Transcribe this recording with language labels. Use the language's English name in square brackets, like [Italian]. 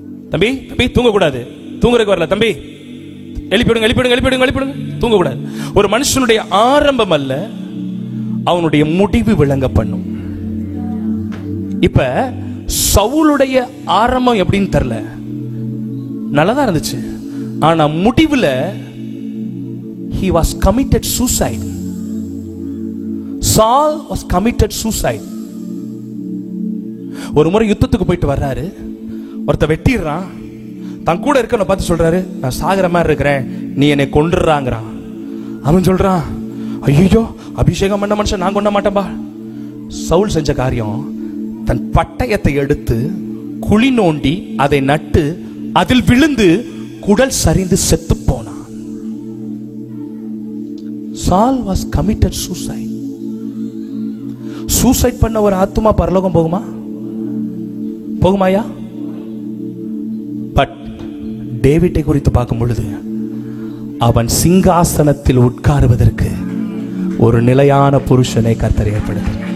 [Tamil] தம்பி தம்பி தூங்க கூடாது, தூங்குறதுக்கு வரல தம்பி, எழுப்பிடுங்க எழுப்பிடுங்க எழுப்பிடுங்க எழுப்பிடுங்க, தூங்க கூடாது. ஒரு மனுஷனுடைய ஆரம்பம் அல்ல, அவனுடைய முடிவு விளங்க பண்ணும். இப்ப சவுலுடைய ஆரம்பம் எப்படின்னு தெரியல, நல்லதா இருந்துச்சு. ஆனா முடிவுல [English] he was committed suicide. Saul was committed suicide. [Tamil] ஒரு முறை யுத்தத்துக்கு போயிட்டு வர்றாரு, ஒருத்த வெட்டிடுறான், தன் கூட இருக்கவனை பார்த்து சொல்றாரு, நான் சாகிற மாதிரி இருக்கிறேன், நீ என்னை கொன்றுறாங்கிறான். அவன் சொல்றான், ஐயோ அபிஷேகம் பண்ண மனுஷன் நான் கொண்ட மாட்டேன்பா. சவுல் செஞ்ச காரியம், தன் பட்டயத்தை எடுத்து குழி நோண்டி அதை நட்டு அதில் விழுந்து குடல் சரிந்து செத்து போனான். [English] Saul was committed suicide. [Tamil] Suicide பண்ண ஒரு ஆத்துமா பரலோகம் போகுமா? போகுமாயா? பட் டேவிட்டை குறித்து பார்க்கும் பொழுது, அவன் சிங்காசனத்தில் உட்காருவதற்கு ஒரு நிலையான புருஷனை கர்த்தர் ஏற்படுத்த.